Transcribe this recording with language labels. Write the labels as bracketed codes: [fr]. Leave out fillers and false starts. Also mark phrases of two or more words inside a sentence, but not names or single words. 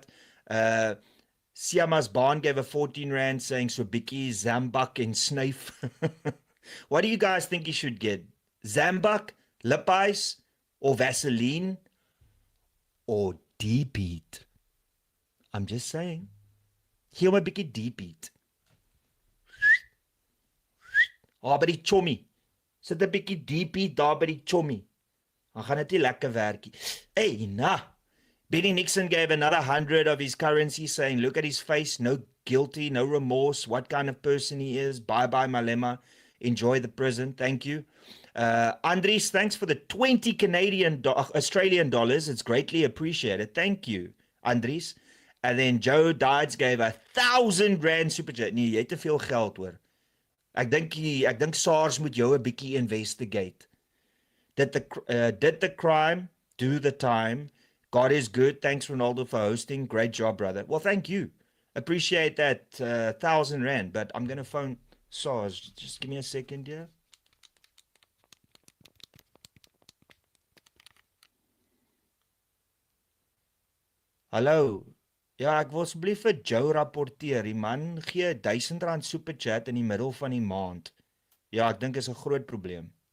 [en] Siamas Baan gave a 14 Rand, saying so Bikkie, Zambak and Snuif. What do you guys think he should get? Zambak, lip ice, or Vaseline or deep heat. I'm just saying. [af] Gee hom 'n bietjie deep heat. By die chommy. Sit 'n bietjie deep heat daar by die chommy. Dan gaan dit nie lekker werkie. [en] Hey, nah. Benny Nixon gave another 100 of his currency saying, look at his face, no guilty, no remorse, what kind of person he is. Bye-bye, Malema. Enjoy the prison. Thank you. Andries, thanks for the 20 Australian dollars. It's greatly appreciated. Thank you, Andries. And then Joe Dides gave 1,000 rand super chat. [af] Nee, jy het te veel geld hoor. Ek dink SARS moet jou 'n bietjie investigate. [en] Did the crime, do the time. God is good. Thanks, Ronaldo, for hosting. Great job, brother. Well, thank you. Appreciate that 1,000 rand. But I'm going to phone SARS. Just give me a second here. [af] Hallo. Ja, ek wil asseblief vir Joe rapporteer. Die man gee 1,000 rand [en] super chat [af] in die middel van die maand. Ja, ek dink is 'n groot probleem.